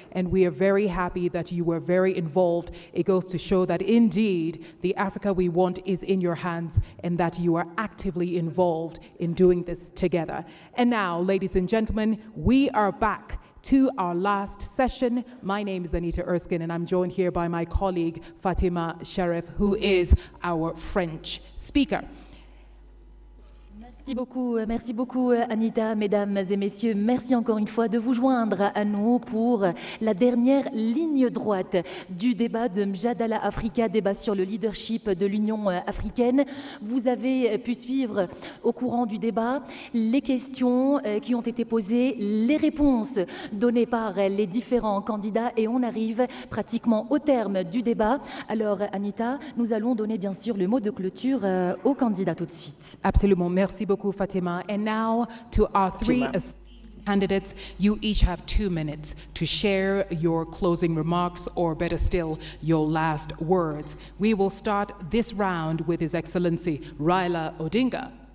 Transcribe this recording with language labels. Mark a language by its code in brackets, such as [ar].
[en] And we are very happy that you were very involved. It goes to show that indeed the Africa we want is in your hands and that you are actively involved in doing this together. And now, ladies and gentlemen, we are back to our last session. My name is Anita Erskine, and I'm joined here by my colleague Fatima Sharif, who is our French speaker. [fr] Merci beaucoup Anita, mesdames et messieurs. Merci encore une fois de vous joindre à nous pour la dernière ligne droite du débat de Mjadala Africa, débat sur le leadership de l'Union africaine. Vous avez pu suivre au courant du débat les questions qui ont été posées, les réponses données par les différents candidats et on arrive pratiquement au terme du débat. Alors Anita, nous allons donner bien sûr le mot de clôture aux candidats tout de suite. Absolument, merci beaucoup Fatima. [en] And now to our three candidates, you each have 2 minutes to share your closing remarks, or better still, your last words. We will start this round with His Excellency Raila Odinga.